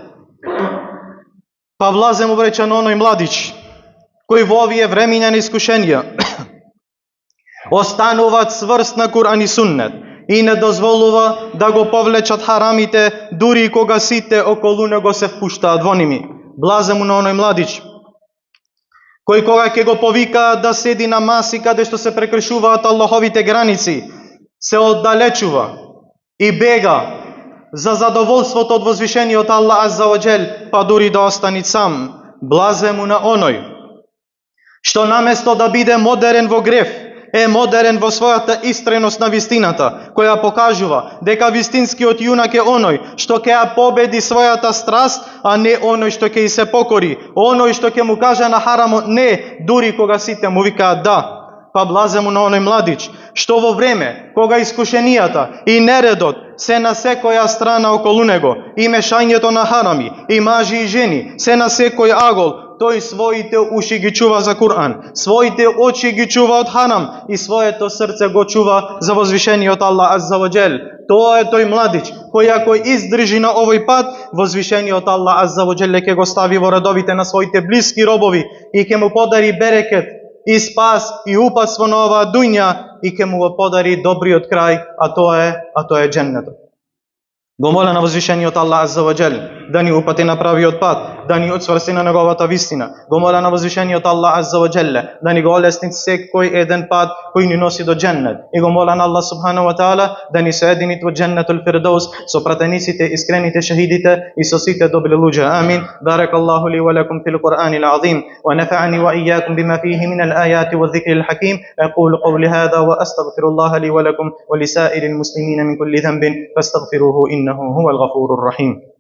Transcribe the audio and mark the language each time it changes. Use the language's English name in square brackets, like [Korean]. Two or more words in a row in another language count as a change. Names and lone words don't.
[Macedonian] Па влаземо, браќа, на оној младич кој во овие времиња на искушенија останува цврст на Кур'ан и Суннет и не дозволува да го повлечат харамите, дури и кога сите околу него се впуштаат во ними. Блаземо на оној младич кој кога ќе го повикаат да седи на маси каде што се прекршуваат Аллаховите граници, се оддалечува и бега за задоволството од возвишениот Аллах [Arabic] عز وجل, [Macedonian] па дури да остани сам. Блазе му на оној што наместо да биде модерен во грев, е модерен во својата истреност на вистината, која покажува дека вистинскиот јунак е оној што ќе ја победи својата страст, а не оној што ќе и се покори, оној што ќе му каже на харамот не, дури кога сите му викаат да. Па блазе му на оној младич што во време кога искушенијата и нередот се на секоја страна околу него, и мешањето на харами, и мажи и жени, се на секој агол, тој своите уши ги чува за Кур'ан, своите очи ги чува од харам и своето срце го чува за возвишениот Аллах [Arabic] عز وجل. [Macedonian] Тоа е тој младич кој ако издржи на овој пат, возвишениот Аллах [Arabic] عز وجل [Macedonian] ќе го стави во редовите на своите блиски робови и ќе му подари берекет и спас и упатство на оваа дуња и ќе му го подари добриот крај, а тоа е џеннетот. Го моля на возвишениот Аллах [Arabic] عز وجل [Macedonian] да ни упати на правиот пат, да ни отсврсти на неговата вистина. Го моля на возвишениот Аллах [Arabic] عز وجل [Macedonian] да ни го олесни секој еден пат кој ни носи до џеннет. И го моля на Аллах [Arabic] سبحانه وتعالى [Macedonian] да ни соедини во [Arabic] جنة الفردوس [Macedonian] со пратениците, искрените шахидите и со сите добри луѓе. [Arabic] آمين. بارك الله لي ولكم في القرآن العظيم ونفعني وإياكم بما فيه من الآيات والذكر الحكيم. أقول قولي هذا وأستغفر الله لي ولكم ولسائر المسلمين من كل ذنب فاستغفروه إنه هو الغفور الرحيم.